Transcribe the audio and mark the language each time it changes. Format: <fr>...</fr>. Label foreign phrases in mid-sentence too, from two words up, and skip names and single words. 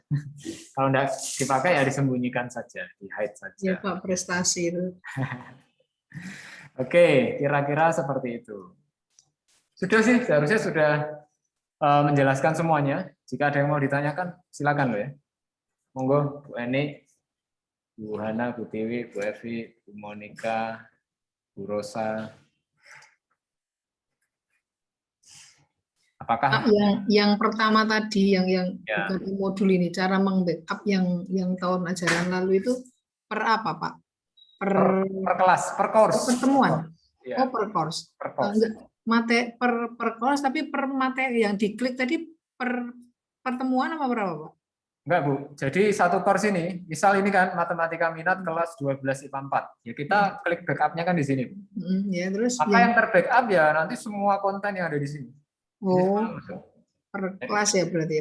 <id>Kalau enggak dipakai ya disembunyikan saja, di-hide saja. Ya Pak, prestasi itu. Oke, kira-kira seperti itu. Sudah sih, seharusnya sudah menjelaskan semuanya. Jika ada yang mau ditanyakan, silakan loh ya. Monggo, Bu Eni, Bu Hana, Bu Tiwi, Bu Evi, Bu Monika, Bu Rosa. Apakah yang pertama tadi yang ya, bukan modul ini, cara meng-backup yang tahun ajaran lalu itu per apa Pak? Per kelas, per course. Pertemuan. Ya. Oh, per course. Per course. Per course, tapi per materi yang diklik tadi per pertemuan apa berapa Pak? Enggak, Bu. Jadi satu course ini, misal ini kan matematika minat kelas 12 IPA 4. Ya kita klik backup-nya kan di sini. Ya, terus maka yang terbackup ya nanti semua konten yang ada di sini. Oh, per kelas ya berarti.</id>